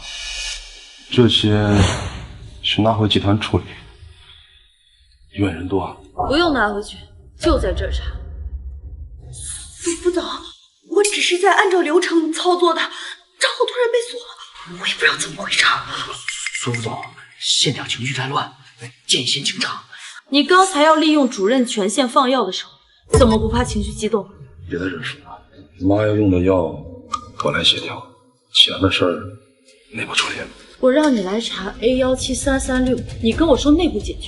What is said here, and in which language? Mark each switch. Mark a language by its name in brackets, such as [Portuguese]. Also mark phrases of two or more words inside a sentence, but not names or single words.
[Chinese] 這些去拿回集團處理，醫院人多。不用拿回去，就在這兒查。蘇副總，我只是在按照流程操作的，賬號突然被鎖了，我也不知道怎麼回事。蘇副總，現場情緒太亂，見賢請長。你剛才要利用主任權限放藥的時候，怎麼不怕情緒激動？別再認輸了，媽要用的藥我來協調，錢的事兒內部處理。我讓你來查 A17336，你跟我說內部解決。